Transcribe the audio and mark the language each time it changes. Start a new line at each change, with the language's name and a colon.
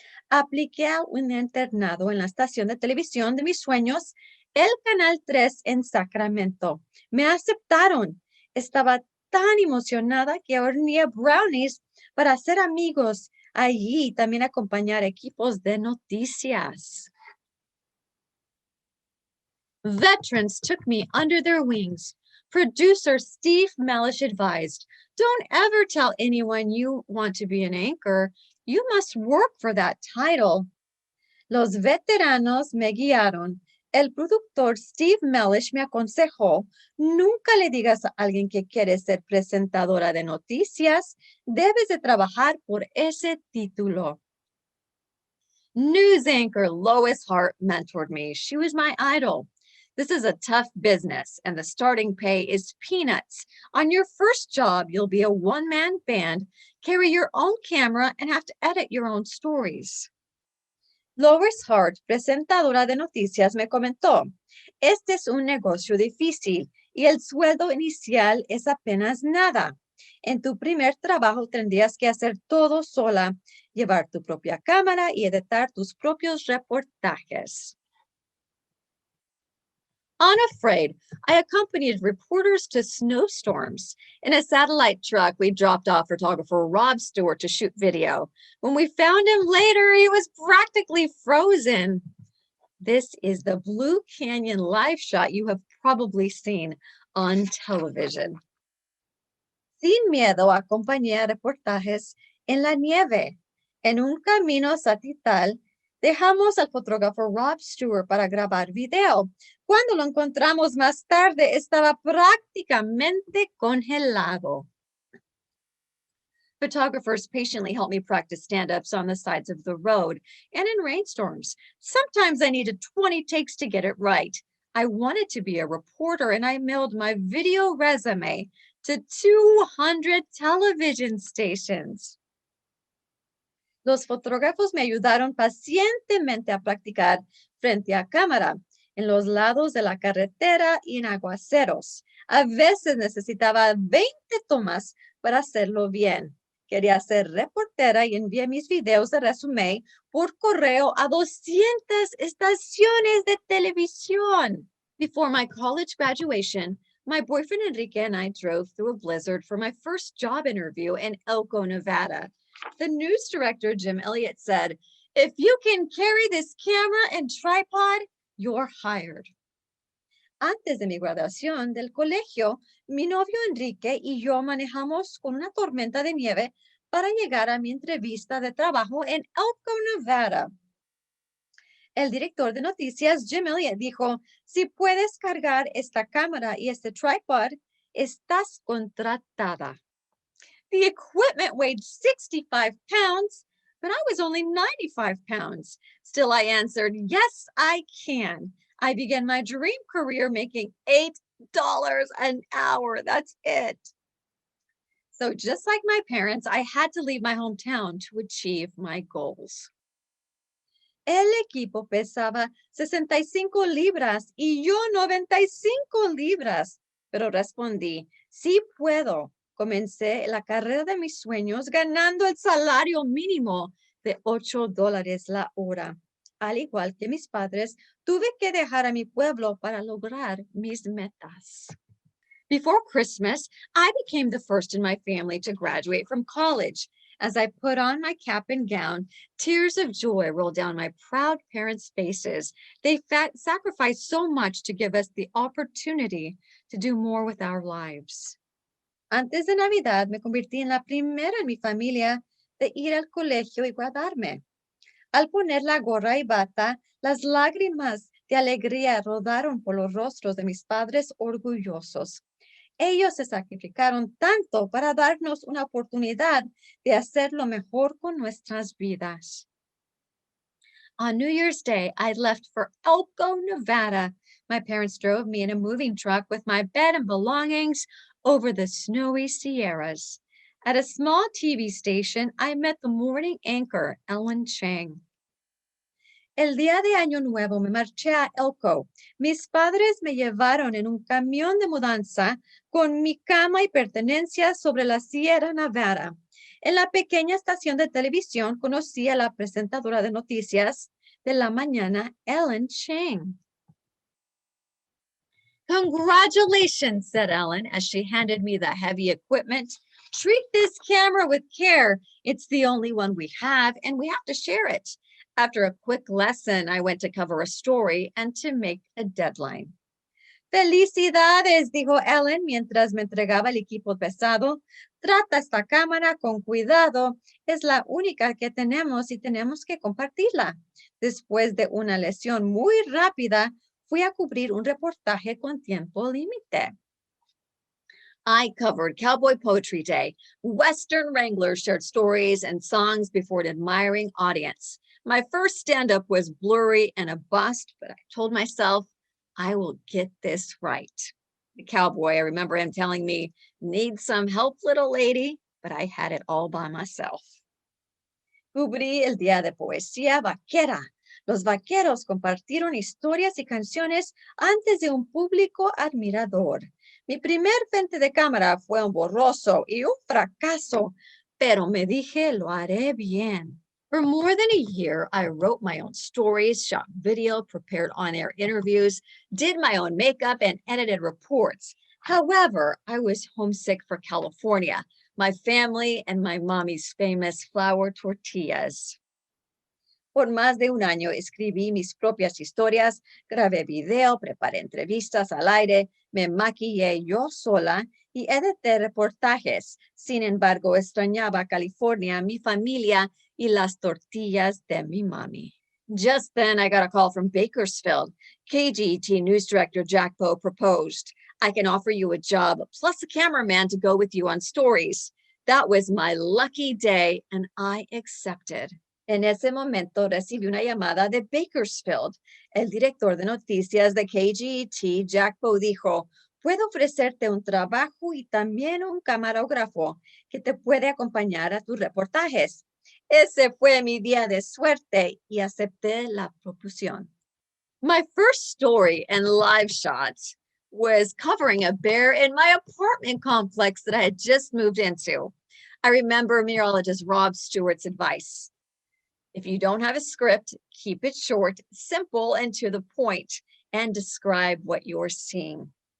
Spanish: Apliqué a un internado en la estación de televisión de mis sueños, el Canal 3 en Sacramento. Me aceptaron. Estaba tan emocionada que horneé brownies para hacer amigos allí y también acompañar equipos de noticias.
English: Veterans took me under their wings. Producer Steve Mellish advised, don't ever tell anyone you want to be an anchor. You must work for that title.
Spanish: Los veteranos me guiaron. El productor Steve Mellish me aconsejó, nunca le digas a alguien que quiere ser presentadora de noticias, debes de trabajar por ese título.
English: News anchor Lois Hart mentored me. She was my idol. This is a tough business, and the starting pay is peanuts. On your first job, you'll be a one-man band, carry your own camera, and have to edit your own stories.
Spanish: Lois Hart, presentadora de noticias, me comentó, este es un negocio difícil y el sueldo inicial es apenas nada. En tu primer trabajo tendrías que hacer todo sola, llevar tu propia cámara y editar tus propios reportajes.
English: Unafraid, I accompanied reporters to snowstorms. In a satellite truck, we dropped off photographer Rob Stewart to shoot video. When we found him later, he was practically frozen. This is the Blue Canyon live shot you have probably seen on television.
Spanish: Sin miedo, acompañé reportajes en la nieve. En un camino satelital, dejamos al fotógrafo Rob Stewart para grabar video. Cuando lo encontramos más tarde, estaba prácticamente congelado.
English: Photographers patiently helped me practice stand-ups on the sides of the road and in rainstorms. Sometimes I needed 20 takes to get it right. I wanted to be a reporter, and I mailed my video resume to 200 television stations.
Spanish: Los fotógrafos me ayudaron pacientemente a practicar frente a cámara, en los lados de la carretera y en aguaceros. A veces necesitaba 20 tomas para hacerlo bien. Quería ser reportera y envié mis videos de resumen por correo a 200 estaciones de televisión.
English: Before my college graduation, my boyfriend Enrique and I drove through a blizzard for my first job interview in Elko, Nevada. The news director, Jim Elliott, said, "If you can carry this camera and tripod, you're hired."
Spanish: Antes de mi graduación del colegio, mi novio Enrique y yo manejamos con una tormenta de nieve para llegar a mi entrevista de trabajo en Elko, Nevada. El director de noticias, Jim Elliott, dijo, si puedes cargar esta cámara y este tripod, estás contratada.
English: The equipment weighed 65 pounds, but I was only 95 pounds. Still, I answered, yes, I can. I began my dream career making $8 an hour. That's it. So just like my parents, I had to leave my hometown to achieve my goals.
Spanish: El equipo pesaba 65 libras y yo 95 libras, pero respondí, sí puedo. Comencé la carrera de mis sueños ganando el salario mínimo de $8 la hora. Al igual que mis padres, tuve que dejar a mi pueblo para lograr mis metas.
English: Before Christmas, I became the first in my family to graduate from college. As I put on my cap and gown, tears of joy rolled down my proud parents' faces. They sacrificed so much to give us the opportunity to do more with our lives.
Spanish: Antes de Navidad me convertí en la primera en mi familia de ir al colegio y graduarme. Al poner la gorra y bata, las lágrimas de alegría rodaron por los rostros de mis padres orgullosos. Ellos se sacrificaron tanto para darnos una oportunidad de hacerlo mejor con nuestras vidas.
English: On New Year's Day, I left for Elko, Nevada. My parents drove me in a moving truck with my bed and belongings over the snowy Sierras. At a small TV station, I met the morning anchor, Ellen Chang.
Spanish: El día de Año Nuevo me marché a Elko. Mis padres me llevaron en un camión de mudanza con mi cama y pertenencias sobre la Sierra Nevada. En la pequeña estación de televisión conocí a la presentadora de noticias de la mañana, Ellen Chang.
English: Congratulations, said Ellen as she handed me the heavy equipment. Treat this camera with care. It's the only one we have, and we have to share it. After a quick lesson, I went to cover a story and to make a deadline.
Spanish: Felicidades, dijo Ellen mientras me entregaba el equipo pesado. Trata esta cámara con cuidado. Es la única que tenemos y tenemos que compartirla. Después de una lección muy rápida, fui a cubrir un reportaje con tiempo límite.
English: I covered Cowboy Poetry Day. Western Wranglers shared stories and songs before an admiring audience. My first stand-up was blurry and a bust, but I told myself, I will get this right. The cowboy, I remember him telling me, need some help, little lady, but I had it all by myself.
Spanish: Cubrí el Día de Poesía Vaquera. Los vaqueros compartieron historias y canciones antes de un público admirador. Mi primer frente de cámara fue un borroso y un fracaso, pero me dije, lo haré bien.
English: For more than a year, I wrote my own stories, shot video, prepared on-air interviews, did my own makeup, and edited reports. However, I was homesick for California, my family, and my mommy's famous flour tortillas.
Spanish: Por más de un año escribí mis propias historias, grabé video, preparé entrevistas al aire, me maquillé yo sola y edité reportajes. Sin embargo, extrañaba California, mi familia y las tortillas de mi mami.
English: Just then, I got a call from Bakersfield. KGT news director Jack Poe proposed, I can offer you a job plus a cameraman to go with you on stories. That was my lucky day, and I accepted.
Spanish: En ese momento recibí una llamada de Bakersfield. El director de noticias de KGT, Jack Poe, dijo, puedo ofrecerte un trabajo y también un camarógrafo que te puede acompañar a tus reportajes. Ese fue mi día de suerte y acepté la proposición.
English: My first story and live shots was covering a bear in my apartment complex that I had just moved into. I remember meteorologist Rob Stewart's advice. If you don't have a script, keep it short, simple, and to the point, and describe what you're seeing.